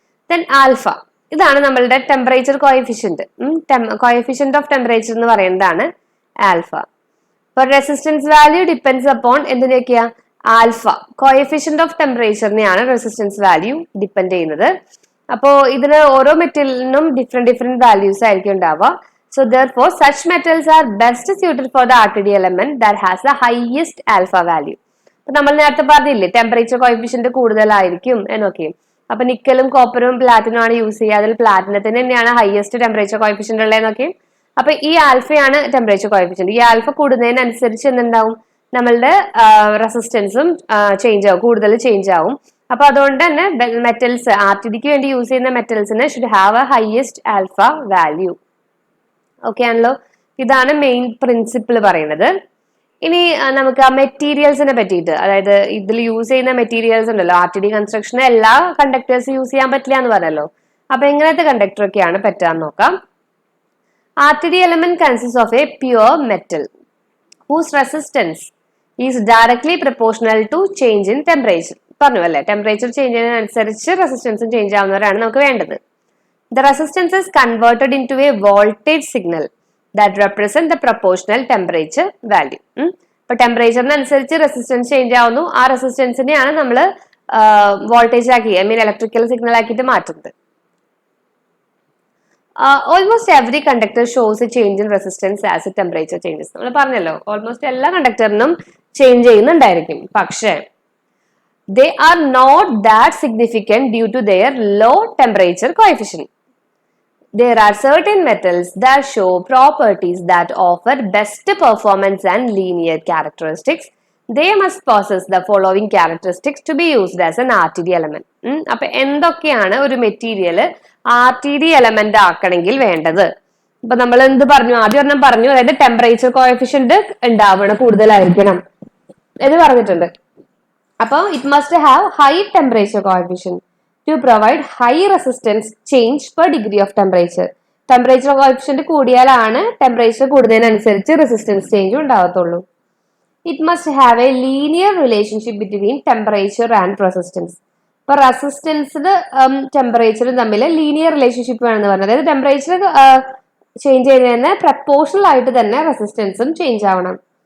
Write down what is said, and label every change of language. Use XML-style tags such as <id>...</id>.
<ml>Then alpha, ഇതാണ് നമ്മളുടെ temperature coefficient. Coefficient of temperature എന്ന് പറയുന്നതാണ് ആൽഫ. അപ്പൊ</ml> <en>resistance value depends upon</en> <ml>എന്തിനൊക്കെയാ? Alpha. Coefficient of ടെമ്പറേച്ചറിനെയാണ് resistance value depend ചെയ്യുന്നത്. അപ്പോ ഇതിന് ഓരോ മെറ്റീരിയലിനും ഡിഫറെന്റ് വാല്യൂസ് ആയിരിക്കും ഉണ്ടാവുക.</ml> <en>So therefore, such metals are best suited for the RTD element that has the highest alpha value.</en> <ml>അപ്പൊ നമ്മൾ നേരത്തെ പറഞ്ഞില്ലേ ടെമ്പറേച്ചർ കോഎഫിഷ്യന്റ് കൂടുതലായിരിക്കും എന്നൊക്കെ. അപ്പൊ നിക്കലും കോപ്പറും പ്ലാറ്റിനും ആണ് യൂസ് ചെയ്യുക. അതിൽ പ്ലാറ്റിനത്തിന് തന്നെയാണ് ഹയസ്റ്റ് ടെമ്പറേച്ചർ കോഎഫിഷ്യന്റ് ഉള്ളതെന്നൊക്കെ. അപ്പൊ ഈ ആൽഫയാണ് ടെമ്പറേച്ചർ കോഎഫിഷ്യന്റ്. ഈ ആൽഫ കൂടുന്നതിനനുസരിച്ച് എന്തുണ്ടാവും? നമ്മളുടെ റെസിസ്റ്റൻസും ചേഞ്ച് ആവും, കൂടുതൽ ചേഞ്ച് ആവും. അപ്പൊ അതുകൊണ്ട് തന്നെ മെറ്റൽസ് RTDക്ക് വേണ്ടി യൂസ് ചെയ്യുന്ന മെറ്റൽസിന്</ml> <en>Should have a highest alpha value.</en> <ml>Okay ആണല്ലോ, ഇതാണ് മെയിൻ പ്രിൻസിപ്പിൾ പറയുന്നത്. ഇനി നമുക്ക് ആ മെറ്റീരിയൽസിനെ പറ്റിയിട്ട്, അതായത് ഇതിൽ യൂസ് ചെയ്യുന്ന മെറ്റീരിയൽസ് ഉണ്ടല്ലോ, RTD കൺസ്ട്രക്ഷന് എല്ലാ കണ്ടക്ടേഴ്സ് യൂസ് ചെയ്യാൻ പറ്റില്ല എന്ന് പറഞ്ഞല്ലോ. അപ്പൊ എങ്ങനത്തെ കണ്ടക്ടർ ഒക്കെയാണ് പറ്റാന്ന് നോക്കാം.</ml> <en>RTD element consist of a pure metal whose resistance is directly proportional to change in temperature.</en> <ml>പറഞ്ഞു അല്ലെ, ടെമ്പറേച്ചർ ചേഞ്ച് ചെയ്യുന്നതിനനുസരിച്ച് റെസിസ്റ്റൻസും ചേഞ്ച് ആവുന്നവരാണ് നമുക്ക് വേണ്ടത്.</ml> <en>The resistance is converted into a voltage signal that represent the proportional temperature value.</en> <ml>ഇപ്പൊ ടെമ്പറേച്ചറിനനുസരിച്ച് resistance change ആവുന്നു. ആ റെസിസ്റ്റൻസിനെയാണ് നമ്മൾ voltage ആക്കി, ഐ മീൻ ഇലക്ട്രിക്കൽ സിഗ്നൽ ആക്കിയിട്ട് മാറ്റുന്നത്.</ml> <en>Almost every conductor shows a change in resistance as a temperature changes.</en> <ml>നമ്മൾ പറഞ്ഞല്ലോ almost എല്ലാ കണ്ടക്ടറിനും ചേഞ്ച് ചെയ്യുന്നുണ്ടായിരിക്കും.</ml> <en>പക്ഷേ they are not that significant due to their low temperature coefficient. There are certain metals that show properties that offer best performance and linear characteristics. They must possess the following characteristics to be used as an RTD element.</en> <ml>അപ്പൊ എന്തൊക്കെയാണ് ഒരു material RTD element ആക്കണമെങ്കിൽ വേണ്ടത്? ഇപ്പൊ നമ്മൾ എന്ത് പറഞ്ഞു? ആദ്യം പറഞ്ഞു, അതായത് ടെമ്പറേച്ചർ കോഎഫിഷ്യന്റ് ഉണ്ടാവണം, കൂടുതലായിരിക്കണം എന്ന് പറഞ്ഞിട്ടുണ്ട്.</ml> <en>അപ്പോൾ it must have high temperature coefficient to provide high resistance change per degree of temperature.</en> <ml>Temperature coefficient കൂടിയാലാണ് temperature കൂടുന്നതിനനുസരിച്ച് resistance change ഉണ്ടാവത്തുള്ളൂ.</ml> <en>It must have a linear relationship between temperature and resistance.</en> <ml>ഇപ്പൊ റെസിസ്റ്റൻസിന് ടെമ്പറേച്ചറും തമ്മിൽ linear relationship വേണമെന്ന് പറഞ്ഞത്, അതായത് temperature change ചെയ്യുന്നതിന് proportional ആയിട്ട് തന്നെ റെസിസ്റ്റൻസും ചേഞ്ച് ആവണം.</ml>